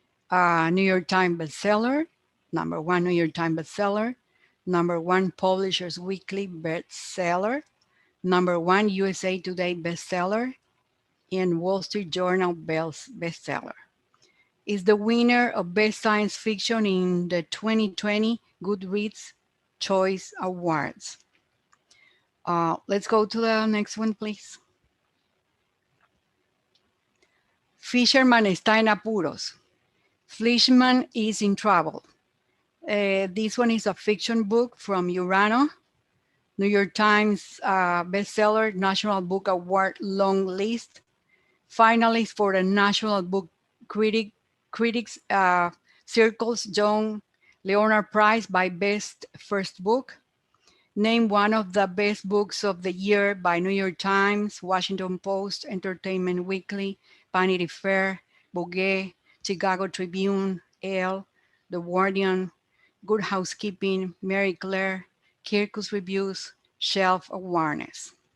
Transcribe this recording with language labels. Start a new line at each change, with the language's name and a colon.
English: New York Times bestseller, number 1 New York Times bestseller, number 1 Publishers Weekly bestseller, number 1 USA Today bestseller, and Wall Street Journal bestseller. is the winner of Best Science Fiction in the 2020 Goodreads Choice Awards. Let's go to the next one, please.
Spanish: Fisherman está en apuros.
English: Fishman is in trouble. This one is a fiction book from Urano, New York Times bestseller, National Book Award long list, finalist for the National Book Critics Circles John Leonard Prize by Best First Book, named one of the best books of the year by New York Times, Washington Post, Entertainment Weekly, Vanity Fair, Vogue, Chicago Tribune, Elle, The Guardian, Good Housekeeping, Mary Claire, Kirkus Reviews, Shelf Awareness.